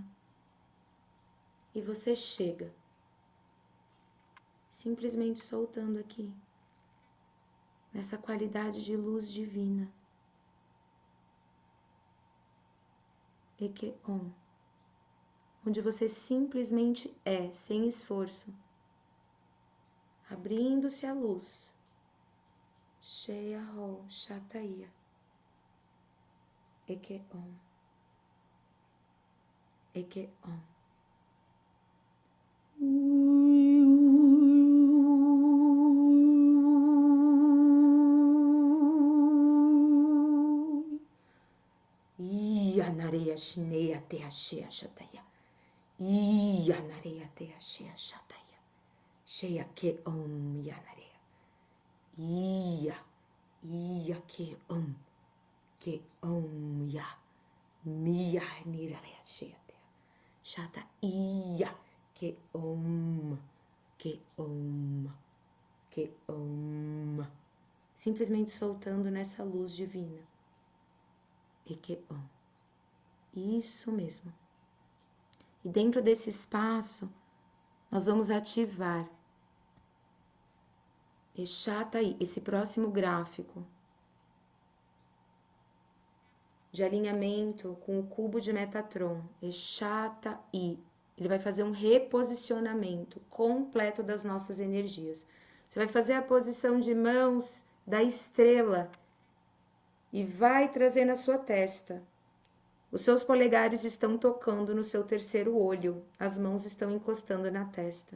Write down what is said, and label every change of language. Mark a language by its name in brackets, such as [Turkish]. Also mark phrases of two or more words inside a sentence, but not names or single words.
[Portuguese] E você chega, simplesmente soltando aqui, nessa qualidade de luz divina. Eke-on, onde você simplesmente é, sem esforço, abrindo-se a luz. Sheya-ho, Shata-ia. Eke-on. Eke-on. Nareia Shneya Teha Sheya Shataya. Nareia Teha Sheya Shataya. Sheya Ke Om Yanareia. Ke Om. Ke Om Ya. Miya Nirareia Sheya Teha. Shata Ke Om. Ke Om. Ke Om. Simplesmente soltando nessa luz divina. Ke Om. Isso mesmo. E dentro desse espaço, nós vamos ativar Eshata-i, esse próximo gráfico de alinhamento com o cubo de Metatron. Eshata-i. Ele vai fazer um reposicionamento completo das nossas energias. Você vai fazer a posição de mãos da estrela e vai trazer na sua testa. Os seus polegares estão tocando no seu terceiro olho, as mãos estão encostando na testa.